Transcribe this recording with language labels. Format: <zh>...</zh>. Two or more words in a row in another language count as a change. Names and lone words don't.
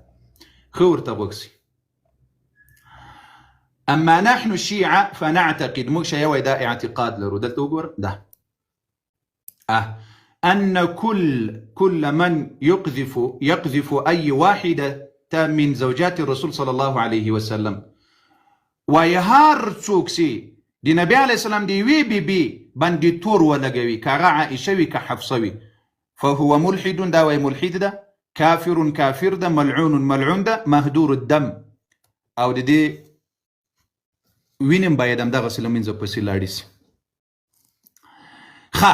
<ps>ښه ورته وګورئ.</ps> <ar>اما نحن الشيعة فنعتقد</ar> <ps>موږ شیعه دا اعتقاد لرو دلته وګوره ده</ps> <ar>ان كل من يقذف اي واحده من زوجات الرسول صلی الله علیه وسلم</ar> <ps>وایي هر څوک چې د نبی علیه السلام د یوې بیبي باندې تور ولګوي که هغه عایشه وي که حفصه وي</ps> <ar>فهو ملحد</ar> <ps>دا وایي ملحد ده کافر کافر ده ملعون ملعون ده</ps> <ar>مهدور الدم</ar> <ps>او د دې وینم باید همدغسې له منځه پسې لاړې سي ښه</ps>